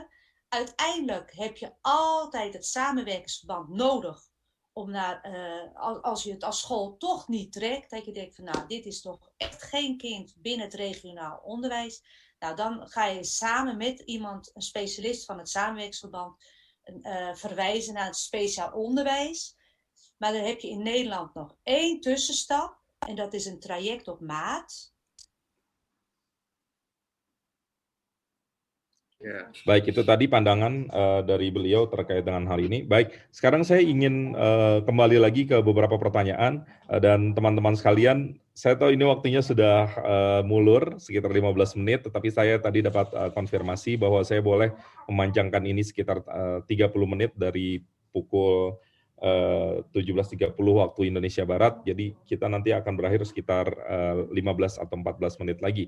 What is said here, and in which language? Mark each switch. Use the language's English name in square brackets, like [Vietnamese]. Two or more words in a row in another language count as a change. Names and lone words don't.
[Dutch] Uiteindelijk heb je altijd het samenwerkingsverband nodig om als je het als school toch niet trekt, dat je denkt van nou, dit is toch echt geen kind binnen het regionaal onderwijs. Nou, dan ga je samen met iemand, een specialist van het samenwerkingsverband, verwijzen naar het speciaal onderwijs. Maar dan heb je in Nederland nog één tussenstap en dat is een traject op maat. [Indonesian] Ya. Baik, itu tadi pandangan dari beliau terkait dengan hal ini. Baik, sekarang saya ingin kembali lagi ke beberapa pertanyaan dan teman-teman sekalian, saya tahu ini waktunya sudah mulur sekitar 15 menit, tetapi saya tadi dapat konfirmasi bahwa saya boleh memanjangkan ini sekitar 30 menit dari pukul 17.30 waktu Indonesia Barat, jadi kita nanti akan berakhir sekitar 15 atau 14 menit lagi.